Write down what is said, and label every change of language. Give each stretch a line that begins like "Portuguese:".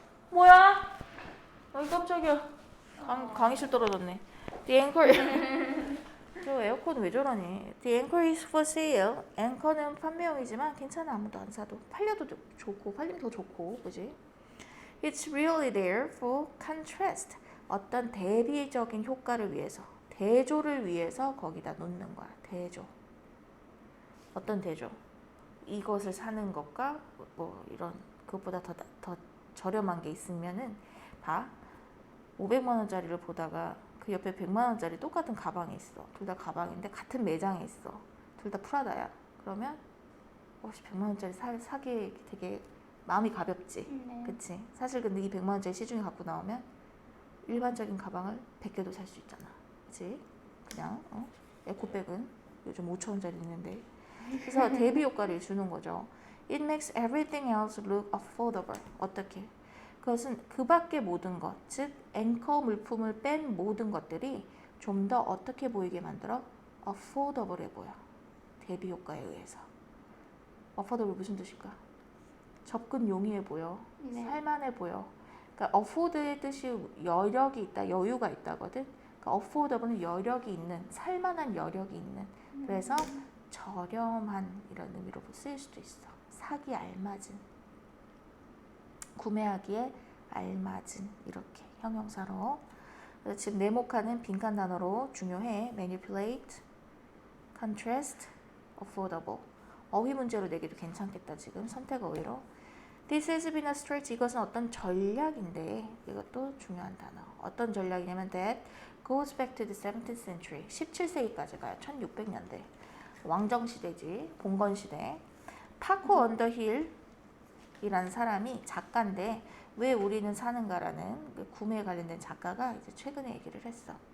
Korean: 뭐야? 어이 깜짝이야. 강의실 떨어졌네.
English: The anchor
Korean: 저 에어컨 왜 저러니?
English: The anchor is for sale.
Korean: 앵커는 판매용이지만 괜찮아. 아무도 안 사도. 팔려도 좋고 팔리면 더 좋고. 그지?
English: It's really there for contrast.
Korean: 어떤 대비적인 효과를 위해서. 대조를 위해서 거기다 놓는 거야. 대조. 어떤 대조? 이것을 사는 것과 뭐 이런 그것보다 더 저렴한 게 있으면은 봐. 500만 원짜리를 보다가 그 옆에 100만 원짜리 똑같은 가방이 있어. 둘 다 가방인데 같은 매장에 있어. 둘 다 프라다야. 그러면 100만 원짜리 사기 되게 마음이 가볍지. 네. 그치? 사실 근데 이 100만 원짜리 시중에 갖고 나오면 일반적인 가방을 100개도 살 수 있잖아. 그치? 그냥 에코백은 요즘 5천 원짜리 있는데. 그래서 대비 효과를 주는 거죠.
English: It makes everything else look affordable.
Korean: 어떻게? 그것은 그 밖의 모든 것, 즉 앵커 물품을 뺀 모든 것들이 좀 더 어떻게 보이게 만들어? affordable해 보여. 대비 효과에 의해서. affordable 무슨 뜻일까? 접근 용이해 보여. 네. 살만해 보여. 그러니까 afford의 뜻이 여력이 있다, 여유가 있다거든. 그러니까 affordable는 여력이 있는, 살만한 여력이 있는. 그래서 저렴한 이런 의미로 쓰일 수도 있어. 사기 알맞은. 구매하기에 알맞은 이렇게 형용사로. 그래서 지금 네모칸은 빈칸 단어로 중요해.
English: manipulate, contrast, affordable.
Korean: 어휘 문제로 내기도 괜찮겠다. 지금 선택 어휘로.
English: This has been a strategy.
Korean: 이것은 어떤 전략인데 이것도 중요한 단어. 어떤 전략이냐면
English: that goes back to the 17th century.
Korean: 17세기까지 가요. 1600년대. 왕정시대지. 봉건시대. 파코 언더힐 이라는 사람이 작가인데 왜 우리는 사는가라는 그 구매에 관련된 작가가 이제 최근에 얘기를 했어.